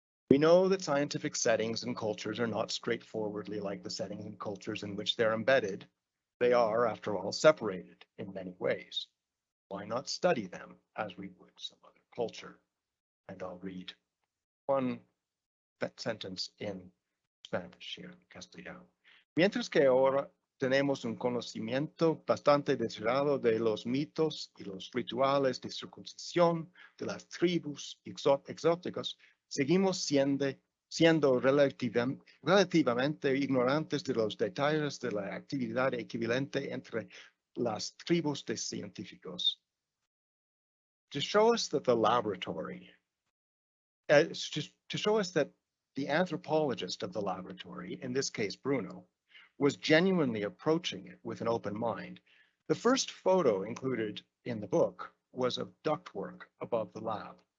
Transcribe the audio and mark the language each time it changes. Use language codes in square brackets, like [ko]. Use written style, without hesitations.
[en] We know that scientific settings and cultures are not straightforwardly like the settings and cultures in which they're embedded. They are, after all, separated in many ways. Why not study them as we would some other culture? And I'll read one sentence in Spanish here, in Castellano. [es] Mientras que ahora tenemos un conocimiento bastante detallado de los mitos y los rituales de circuncisión de las tribus exóticas, seguimos siendo relativamente ignorantes de los detalles de la actividad equivalente entre las tribus de científicos. [en] To show us that the laboratory, to show us that the anthropologist of the laboratory, in this case Bruno, was genuinely approaching it with an open mind, the first photo included in the book was of ductwork above the lab.